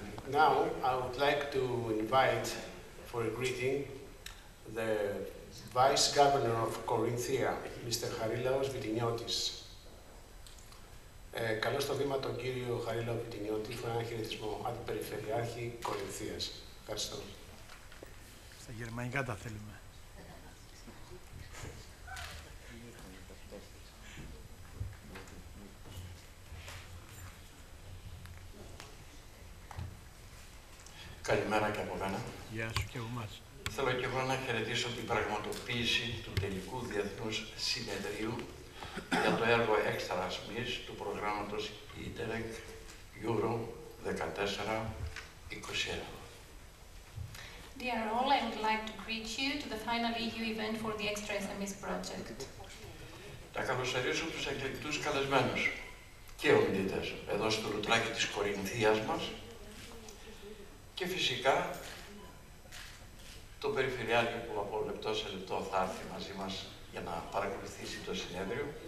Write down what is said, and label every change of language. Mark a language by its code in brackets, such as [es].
[en] Now, I would like to invite for a greeting the Vice Governor of Corinthia, Mr. Harilaos Vittiniotis. [el] Καλώ στο βήμα τον κύριο Χαρίλαο Βιτινιώτη for έναν χαιρετισμό, Αντιπεριφερειάρχη Κορινθίας. Ευχαριστώ. Στα γερμανικά τα θέλουμε. Καλημέρα και από μένα. Γεια σου και από εμάς. Θέλω και εγώ να χαιρετήσω την πραγματοποίηση του τελικού Διεθνούς Συνεδρίου για το έργο EXTRA-SME του προγράμματος EXTRA Euro 14-21. [en] Dear all, I would like to greet you to the final EU event for the EXTRA-SME project. [el] Να καλωσορίσω τους εκλεκτούς καλεσμένους και ομιλητές εδώ στο Λουτράκι της Κορινθίας μας και φυσικά τον Περιφερειάρχη που από λεπτό σε λεπτό θα έρθει μαζί μας για να παρακολουθήσει το συνέδριο.